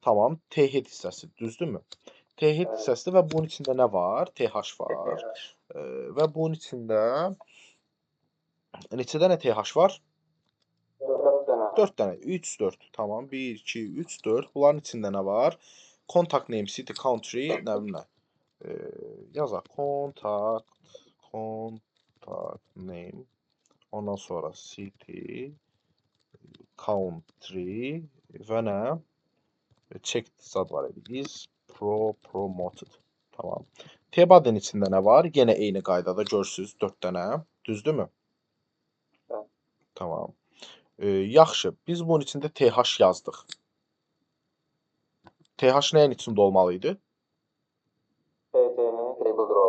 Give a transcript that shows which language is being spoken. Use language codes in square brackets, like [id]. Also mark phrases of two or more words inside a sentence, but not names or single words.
[az] Tamam, T-head hissəsi, düzdürmü? T-head hissəsidir və bunun içində nə var? TH var. Və bunun içində neçə dənə TH var? 4 dənə. 4 dənə. 3, 4. Tamam. 1, 2, 3, 4. Bunların içində nə var? [en] Contact name, city, country, [az] nə bilim nə. Yazaq. [en] Contact name. [az] Ondan sonra [en] city, country [az] və nə? Checked zad var idi. [en] Is promoted. [az] Tamam. T-body'nin içində nə var? Yenə eyni qaydada görürsüz 4 dənə. Düzdürmü? Bəli. Tamam. Yaxşı. Biz bunun içində TH yazdıq. TH nəyin içində olmalı idi? TT-nin [en] table draw.